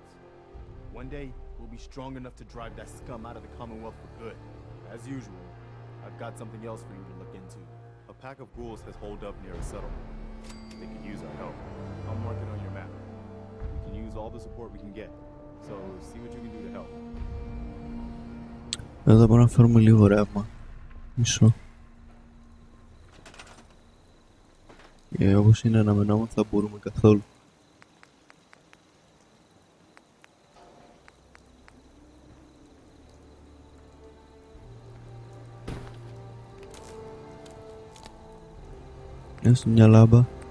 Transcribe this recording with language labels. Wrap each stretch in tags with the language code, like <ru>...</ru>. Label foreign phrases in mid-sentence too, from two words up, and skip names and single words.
<en>One day, we'll be strong enough to drive that scum out of the Commonwealth for good. As usual, I've got something else for you to look into. A pack of ghouls has holed up near a settlement. They could use our help. I'll mark it on your map. We can use all the support we can get. So, see what you can do to help.</en> <el>Εδώ μπορούμε να φέρουμε λίγο ρεύμα. Μισό. Και όπως είναι αναμενόμενο θα μπορούμε καθόλου. Έστω μια λάμπα.</el>